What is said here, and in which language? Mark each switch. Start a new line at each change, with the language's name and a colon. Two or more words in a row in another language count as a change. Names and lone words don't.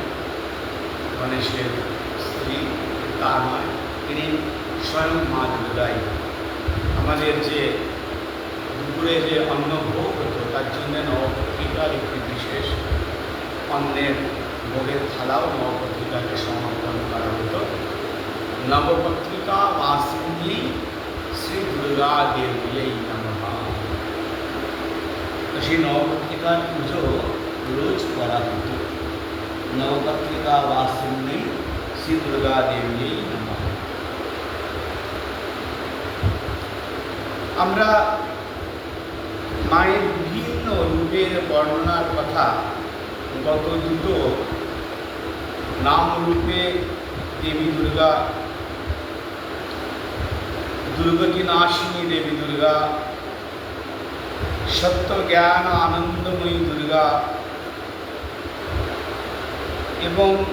Bangla: গণেশের স্ত্রী তা নয়, তিনি স্বয়ং মা দুর্গাই। আমাদের যে দুপুরে যে অন্নভোগ হতো তার জন্য নবপত্রিকার একটি বিশেষ অন্নের ভোগের থালাও নবপত্রিকাকে সমর্পণ করা হতো।
Sanskrit: नवपत्रिका वासिनी श्री दुर्गा देवी नमः।
Bangla: সেই নবপত্রিকার পুজো রোজ করা হতো।
Sanskrit: নবপত্রিকা বাসিনী শ্রী দুর্গা দেবী নমঃ।
Bangla: আমরা মায়ের বিভিন্ন রূপের বর্ণনার কথা গত দুটো নাম রূপে দেবী দুর্গা, দুর্গতি নাশিনী দেবী দুর্গা, সত্য জ্ঞান আনন্দময়ী দুর্গা এবং